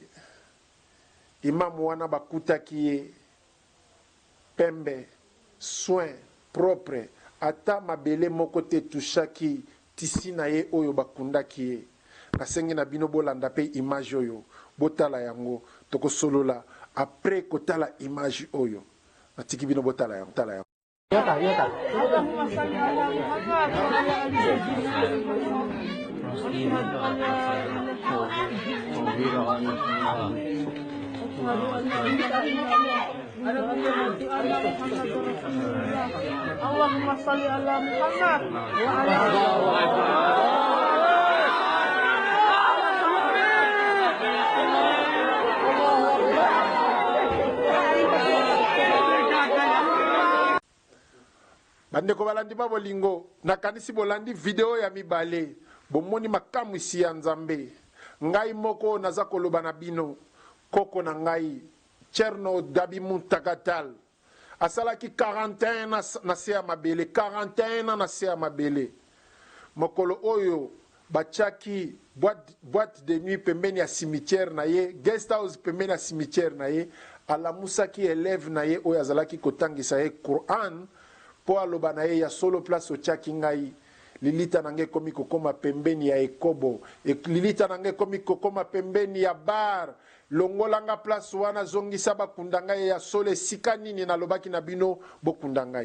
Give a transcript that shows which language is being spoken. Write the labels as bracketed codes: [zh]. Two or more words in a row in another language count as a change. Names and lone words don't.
[ln] Imam wana bakutaki ye pembe [fr] soin propre [ln] ata mabele moko te tushaki tisi na ye oyo bakundaki ye. Nasengi na bino bolanda pe image oyo botala yango tokosolola après kotala image oyo natiki bino botala yango tala yango. [ar] اللهم صل على محمد وعلى [ln] bandeko balandi ba bolingo nakanisi bolandi video ya mibale bomoni makamwisi ya Nzambe. Ngai moko naza koloba na bino koko na ngai Cherno Dabimu Tagatal asalaki 41 na se ya mabele 41 na se ya mabele mokolo oyo bachaki [fr] boîte de nuit [ln] pembeni ya cimetière na ye [en] guest house [ln] pembeni ya cimetière na ye alamusaki élève na ye oyo azalaki kotangisa ye Quran po aloba na ye ya solo place otiaki ngai lilita nange komi kokoma pembeni ya ekobo lilita nange komi kokoma pembeni ya bar longolanga place wana zongisa bakunda ngai ya solo esika nini nalobaki na bino bokunda ngai.